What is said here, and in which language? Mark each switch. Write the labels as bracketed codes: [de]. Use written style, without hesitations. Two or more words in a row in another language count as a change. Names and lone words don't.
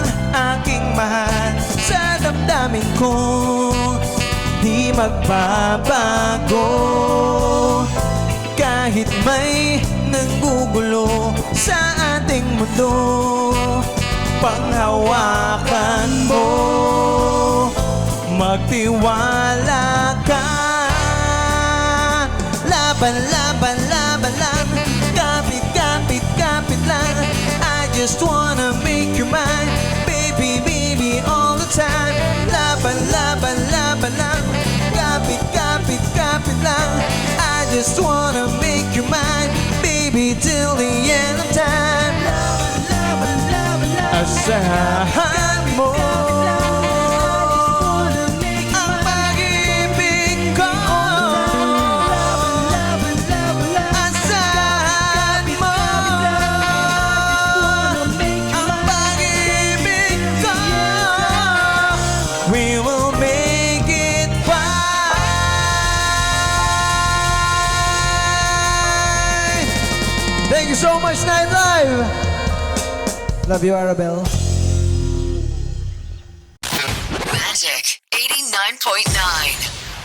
[tl] aking mahal sa damdamin ko, di magbabago. Kahit may nanggugulo sa ating mundo, panghawakan mo, magtiwala ka. Laban, laban, laban lang, kapit, kapit, kapit lang. [en] I just wanna make you mine, baby, baby, all the time. [tl] Laban, laban, laban lang, kapit, kapit, kapit lang. [en] I just wanna make you mine, baby, till the end of time. [tl] Laban, laban, laban lang, asahan mo ang pag-ibig ko. Asahan mo ang pag-ibig ko. [en] We will make it fine. Thank you so much, Night Live. Love you, Arabelle. Magic 89.9.